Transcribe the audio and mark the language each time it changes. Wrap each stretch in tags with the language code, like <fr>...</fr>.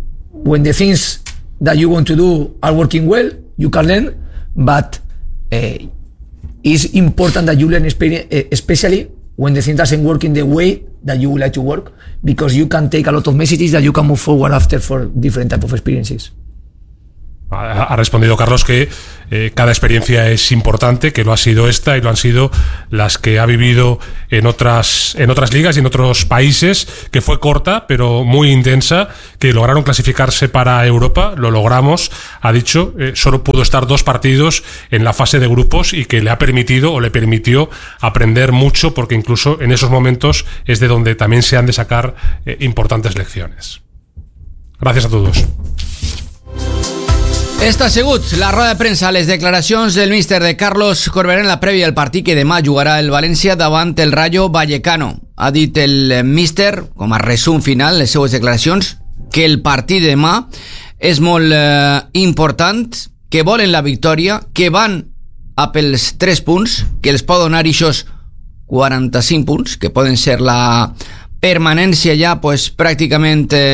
<en>When the things that you want to do are working well, you can learn, but it's important that you learn especially when the thing doesn't work in the way that you would like to work, because you can take a lot of messages that you can move forward after for different type of experiences.</en> <es>ha respondido Carlos que cada experiencia es importante, que lo ha sido esta y lo han sido las que ha vivido en otras ligas y en otros países, que fue corta pero muy intensa, que lograron clasificarse para Europa, lo logramos, ha dicho, solo pudo estar dos partidos en la fase de grupos y que le ha permitido o le permitió aprender mucho, porque incluso en esos momentos es de donde también se han de sacar importantes lecciones. Gracias a todos.</es> <ca>Esta segut, la roda de premsa, les declaracions del míster de Carlos Corberán en la prèvia del partit que demà jugarà el València davant el Rayo Vallecano. Ha dit el míster, com a resum final, les seues declaracions, que el partit de demà és molt important, que volen la victòria, que van a pels 3 punts, que els pot donar ixos 45 punts, que poden ser la permanència ja pues, pràcticament</ca>